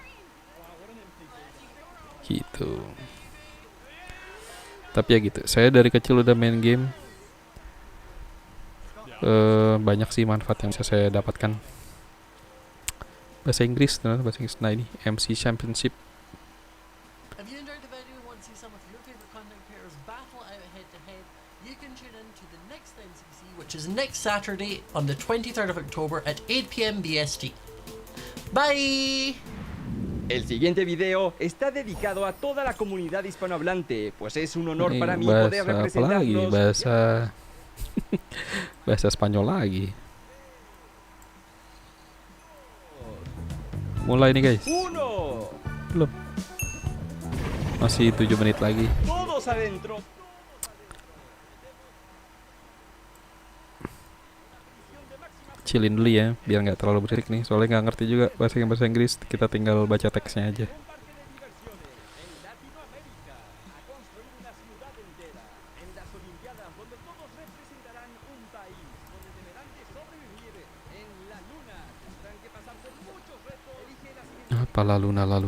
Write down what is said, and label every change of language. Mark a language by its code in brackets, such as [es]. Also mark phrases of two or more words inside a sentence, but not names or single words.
[id] Gitu. Tapi ya gitu, saya dari kecil udah main game. Banyak sih manfaat yang bisa saya dapatkan. Bahasa Inggris, nah ini MC Championship. [en] If you enjoyed the video and want to see some of your favorite content creators battle out head to head, you can tune in to the next NCC, which is next Saturday on the 23rd of October at 8 p.m. BST. Bye! [es] El siguiente video está dedicado a toda la comunidad hispanohablante, pues es un honor para mí poder representarlos. [id] Bahasa Spanyol lagi. Mulai nih guys. Belum. Masih 7 menit lagi. [es] Todos adentro. [id] Chillin dulu ya, biar nggak terlalu berisik nih. Soalnya nggak ngerti juga bahasa Inggris. Kita tinggal baca teksnya aja. Apa la luna.